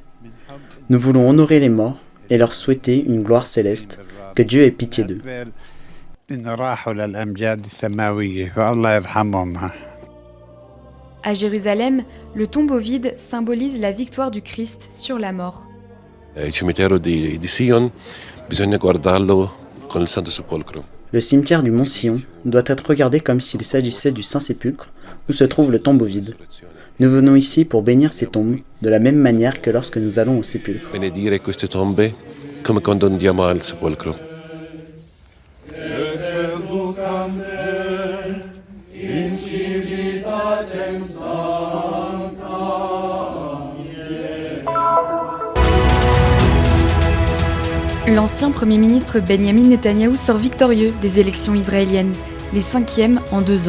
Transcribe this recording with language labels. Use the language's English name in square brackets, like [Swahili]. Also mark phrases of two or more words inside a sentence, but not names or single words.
[French] Nous voulons honorer les morts et leur souhaiter une gloire céleste, que Dieu ait pitié d'eux. À Jérusalem, le tombeau vide symbolise la victoire du Christ sur la mort. [Italian] Il cimitero di Sion, bisogna guardarlo con il Santo Sepolcro. [French] Le cimetière du Mont Sion doit être regardé comme s'il s'agissait du Saint-Sépulcre, où se trouve le tombeau vide. Nous venons ici pour bénir ces tombes, de la même manière que lorsque nous allons au sépulcre. [Italian] Benedire queste tombe come quando andiamo al sepolcro. [French] L'ancien Premier ministre Benjamin Netanyahou sort victorieux des élections israéliennes, les 5e en 2 ans.